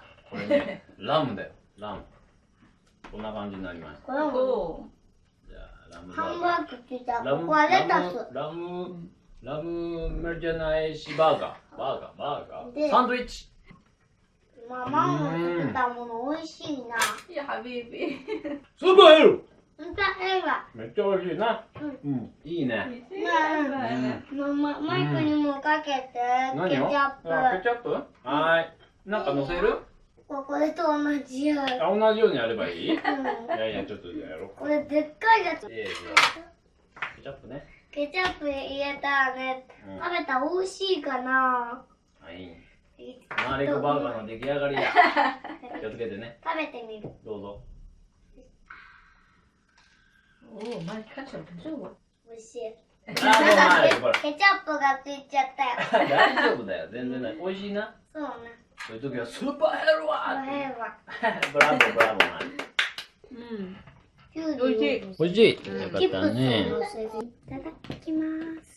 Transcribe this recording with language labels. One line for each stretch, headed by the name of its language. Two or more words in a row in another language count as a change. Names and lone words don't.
Japanese: これね、ラムだよ。ラム。こんな感じになりました。ー。これもじゃあ、ラムハンバーガー。バーグって言ったらここはレタス。ラムメルじゃないしバーガー。バーガでー。サンドイッチ。ママの作ったもの美味しいな。
Arabic: يا حبيبي
Japanese: スーパーヘルうんたえば。めっちゃ美味しいな。うん。いいね。マイクにもかけて、ケチ何を？ャップ。あケチャップ？はーい。なんか乗せる？これと同じや。あ、同じようにやればいい？いやちょっとじゃあやろうか。これでっかいやつ。ケチャップね。ケチャップ入れたらね、食べたら美味しいかな。はい。ガーリックバーガーの出来上がりや。気をつけてね。食べてみる。どうぞ。
Arabic: اوه ما كاتشب جوا
Japanese: 美味しい。あ、もうないこれ。ケチャップがついちゃったよ。大丈夫だよ。全然ない。美味しいな。そうね。そういう時はスーパーヘルワー。これは。ブラボーブラボー。きゅうり美味しい美味しい。よかったチップスをね。乗せていただきます。